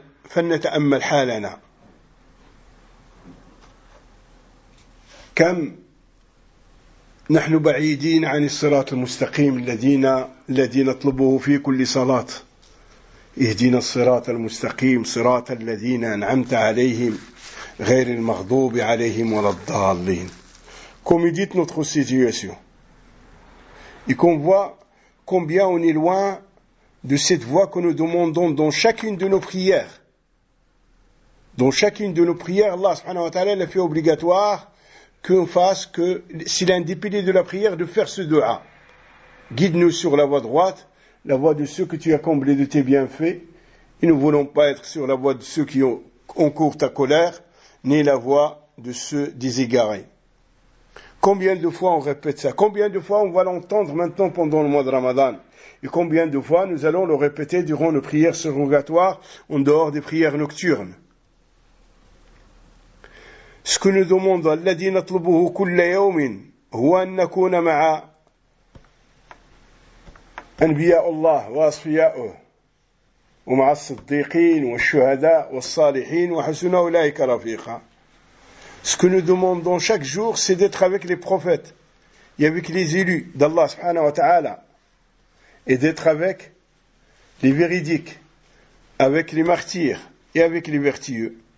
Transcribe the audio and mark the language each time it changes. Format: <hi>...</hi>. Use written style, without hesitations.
<ar>فَلْنَتَأَمَّلْ حَالَنَا كم نحن بعيدين عن الصراط المستقيم الذي نطلبه في كل صلاة. اهدنا الصراط المستقيم صراط الذين أنعمت عليهم غير المغضوب عليهم ولا الضالين.</ar> <fr>Comme dit notre situation et qu'on voit combien on est loin de cette voie que nous demandons dans chacune de nos prières. Dans chacune de nos prières, Allah subhanahu wa ta'ala l'a fait obligatoire qu'on fasse que, s'il est un des piliers de la prière, de faire ce dua. Guide-nous sur la voie droite, la voie de ceux que tu as comblés de tes bienfaits, et nous ne voulons pas être sur la voie de ceux qui ont encouru ta colère, ni la voie de ceux des égarés. Combien de fois on répète ça? Combien de fois on va l'entendre maintenant pendant le mois de Ramadan? Et combien de fois nous allons le répéter durant nos prières surrogatoires, en dehors des prières nocturnes? Ce que nous demandons,</fr> <ar>الذي نطلبه كل يوم, هو أن نكون مع أنبياء الله وأصفياءه ومع الصديقين والشهداء والصالحين وحسن أولئك رفيقا.</ar> <fr>Ce que nous demandons chaque jour, c'est d'être avec les prophètes et avec les élus d'Allah subhanahu wa ta'ala, et d'être avec les véridiques, avec les martyrs et avec les vertueux.</fr>